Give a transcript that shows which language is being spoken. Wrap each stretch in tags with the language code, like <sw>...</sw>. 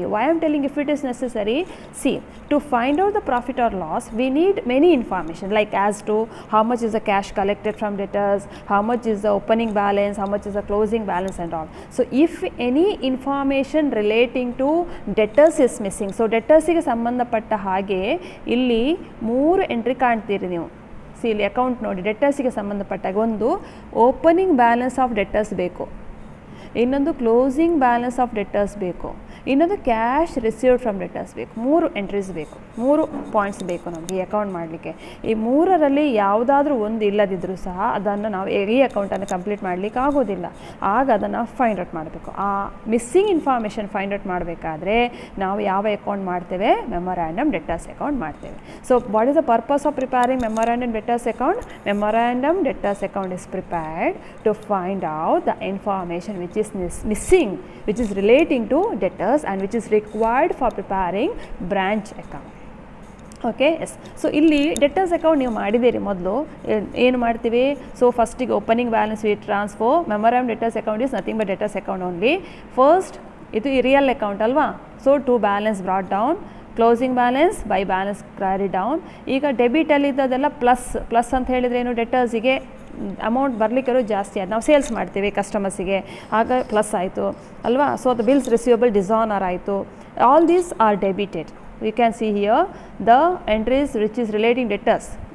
<en>Why I am telling if it is necessary? See, to find out the profit or loss, we need many information, like as to how much is the cash collected from debtors, how much is the opening balance, how much is the closing balance and all. So if any information relating to debtors is missing, so debtors ಗೆ</en> <kn>ಸಂಬಂಧಪಟ್ಟ ಹಾಗೆ ಇಲ್ಲಿ 3 entry ಕಾಣ್ತೀರಿ ನೀವು. ಇಲ್ಲಿ account ನೋಡಿ, ಡೆಟರ್ಸಿಗೆ ಸಂಬಂಧಪಟ್ಟಾಗ ಒಂದು opening balance of debtors ಬೇಕು, ಇನ್ನೊಂದು ಕ್ಲೋಸಿಂಗ್ ಬ್ಯಾಲೆನ್ಸ್ ಆಫ್ ಡೆಟರ್ಸ್ ಬೇಕು, ಇನ್ನೊಂದು ಕ್ಯಾಶ್ ರಿಸೀವ್ಡ್ ಫ್ರಮ್ ಡೆಟರ್ಸ್ ಬೇಕು. 3 ಎಂಟ್ರೀಸ್ ಬೇಕು, 3 ಪಾಯಿಂಟ್ಸ್ ಬೇಕು ನಮಗೆ ಈ ಅಕೌಂಟ್ ಮಾಡಲಿಕ್ಕೆ. ಈ 3ರಲ್ಲಿ ಯಾವುದಾದ್ರೂ ಒಂದು ಇಲ್ಲದಿದ್ದರೂ ಸಹ ಅದನ್ನು ನಾವು ಈ ಅಕೌಂಟನ್ನು ಕಂಪ್ಲೀಟ್ ಮಾಡಲಿಕ್ಕೆ ಆಗೋದಿಲ್ಲ. ಆಗ ಅದನ್ನು ಫೈಂಡ್ ಔಟ್ ಮಾಡಬೇಕು. ಆ ಮಿಸ್ಸಿಂಗ್ ಇನ್ಫಾರ್ಮೇಷನ್ ಫೈಂಡ್ ಔಟ್ ಮಾಡಬೇಕಾದ್ರೆ ನಾವು ಯಾವ ಅಕೌಂಟ್ ಮಾಡ್ತೇವೆ? ಮೆಮೊರಾಂಡಮ್ ಡೆಟರ್ಸ್ ಅಕೌಂಟ್ ಮಾಡ್ತೇವೆ.</kn> <en>So what is the purpose of preparing memorandum debtors account? Memorandum debtors account is prepared to find out the information which is missing, which is relating to debtors and which is required for preparing branch account.</en> <kn>Okay, S. So ಇಲ್ಲಿ debtors account ನೀವು ಮಾಡಿದ್ದೀರಿ. ಮೊದಲು ಏನು ಮಾಡ್ತೀವಿ?</kn> <en>So ಫಸ್ಟಿಗೆ opening balance we transfer. Memorandum debtors account is nothing but debtors account only.</en> <kn>First ಇದು real account ಅಲ್ವಾ?</kn> <en>So to balance brought down, closing balance by balance carry down.</en> <kn>ಈಗ ಡೆಬಿಟಲ್ಲಿ ಇದ್ದದೆಲ್ಲ ಪ್ಲಸ್ ಅಂತ ಹೇಳಿದರೆ ಏನು? ಡೆಟರ್ಸಿಗೆ ಅಮೌಂಟ್ ಬರಲಿಕ್ಕೆ ಜಾಸ್ತಿ ಆಯ್ತು, ನಾವು ಸೇಲ್ಸ್ ಮಾಡ್ತೀವಿ ಕಸ್ಟಮರ್ಸಿಗೆ, ಆಗ ಪ್ಲಸ್ ಆಯಿತು ಅಲ್ವಾ?</kn> <en>So the bills receivable dishonour ಆಯಿತು. All these are debited. You can see here the entries which is relating debtors.</en>